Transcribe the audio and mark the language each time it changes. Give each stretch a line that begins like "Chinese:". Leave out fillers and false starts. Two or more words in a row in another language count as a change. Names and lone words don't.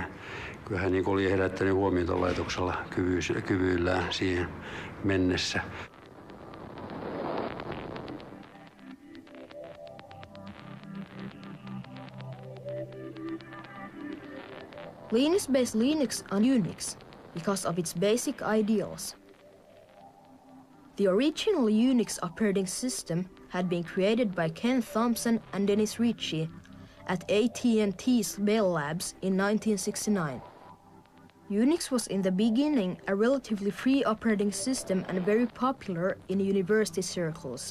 Finnish: Kyllä hän oli herättänyt huomiota laitoksella kyvyillään siihen mennessä.
English: Linus based Linux on Unix because of its basic ideals. The original Unix operating system had been created by Ken Thompson and Dennis Ritchie at AT&T's Bell Labs in 1969. Unix was in the beginning a relatively free operating system and very popular in university circles.